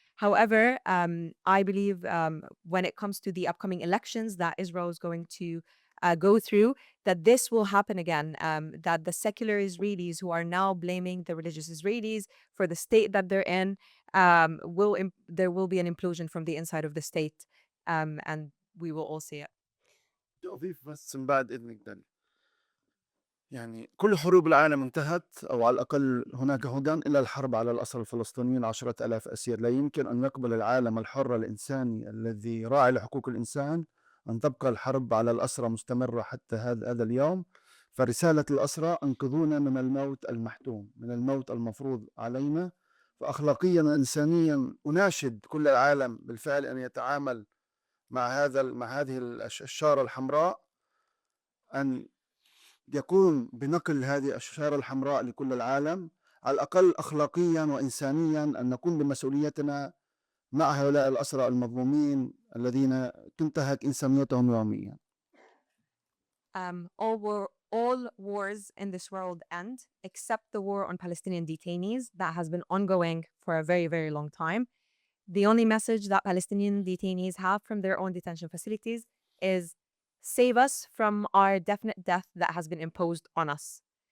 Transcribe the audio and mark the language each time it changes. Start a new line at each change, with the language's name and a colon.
English: However, I believe when it comes to the upcoming elections that Israel is going to go through, that this will happen again, that the secular Israelis who are now blaming the religious Israelis for the state that they're in, there will be an implosion from the inside of the state, and we will all see it.
Arabic: أضيف بس من بعد إذنك داني. يعني كل حروب العالم انتهت، أو على الأقل هناك هدى، إلا الحرب على الأسرى الفلسطينيين 10,000 أسير. لا يمكن أن يقبل العالم الحر الإنساني الذي راعي لحقوق الإنسان أن تبقى الحرب على الأسرى مستمرة حتى هذا اليوم. فرسالة الأسرى: انقذونا من الموت المحتوم، من الموت المفروض علينا. فأخلاقيا وإنسانيا أناشد كل العالم بالفعل أن يتعامل مع هذه الشارة الحمراء، أن يقوم بنقل هذه الشارة الحمراء لكل العالم، على الأقل أخلاقيا وإنسانيا، أن نقوم بمسؤوليتنا مع هؤلاء الأسرى المظلومين الذين تنتهك إنسانيتهم يوميا.
English: All wars in this world end except the war on Palestinian detainees that has been ongoing for a very, very long time. The only message that Palestinian detainees have from their own detention facilities is save us from our definite death that has been imposed on us.